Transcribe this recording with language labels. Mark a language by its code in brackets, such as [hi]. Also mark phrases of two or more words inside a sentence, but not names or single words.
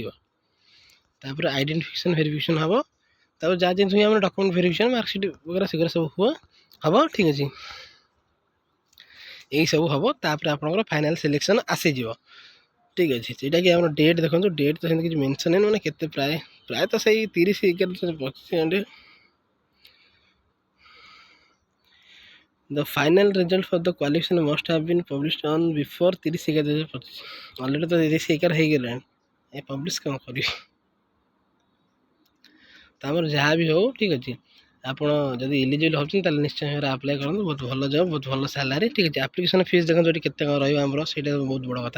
[or] ତାପରେ [en] identification verification [or] ହେବ। ତାପରେ ଯାହା ଜିନିଷ ଆମର [en] document verification marksheet [or] ବଗେରା ସେଗୁରା ସବୁ ହେବ, ଠିକ୍ ଅଛି। ଏଇସବୁ ହେବ, ତାପରେ ଆପଣଙ୍କର [en] final selection [or] ଆସିଯିବ, ଠିକ୍ ଅଛି। ସେଇଟା କି ଆମର ଡେଟ୍ ଦେଖନ୍ତୁ, ଡେଟ୍ ତ ସେମିତି କିଛି ମେନ୍ସନ୍ ହେଇନି, ମାନେ କେତେ ପ୍ରାୟତଃ ସେଇ 30/11/2025। [en] The final result for the qualification must have been published on before 30/11/2025। [or] ଅଲରେଡ଼ି ତ 30/11 ହେଇଗଲାଣି, ଏ ପବ୍ଲିଶ୍ କ'ଣ କରିବି। ତ ଆମର ଯାହା ବି ହେଉ, ଠିକ୍ ଅଛି। ଆପଣ ଯଦି ଏଲିଜିବଲ୍ ହେଉଛନ୍ତି ତାହେଲେ ନିଶ୍ଚୟ ଭାବରେ ଆପ୍ଲାଏ କରନ୍ତୁ। ବହୁତ ଭଲ ଜବ୍, ବହୁତ ଭଲ ସାଲାରୀ, ଠିକ୍ ଅଛି। [en] application fees [or] ଦେଖନ୍ତୁ ଏଠି କେତେ କ'ଣ ରହିବ ଆମର, ସେଇଟା ବହୁତ ବଡ଼ କଥା।